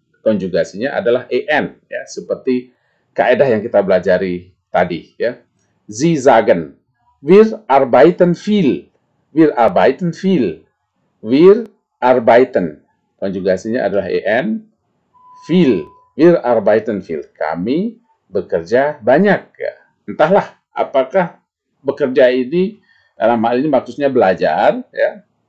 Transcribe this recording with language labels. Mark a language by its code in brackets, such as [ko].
[id] Konjugasinya adalah en, ya, seperti kaidah yang kita pelajari tadi. Ya. [de] Sie sagen, wir arbeiten viel. Wir arbeiten viel. Wir arbeiten. [id] Konjugasinya adalah en. [de] Viel. Wir arbeiten viel. [id] Kami bekerja banyak. [de] Ya. [id] Entahlah apakah bekerja ini dalam hal ini maksudnya belajar. Ya.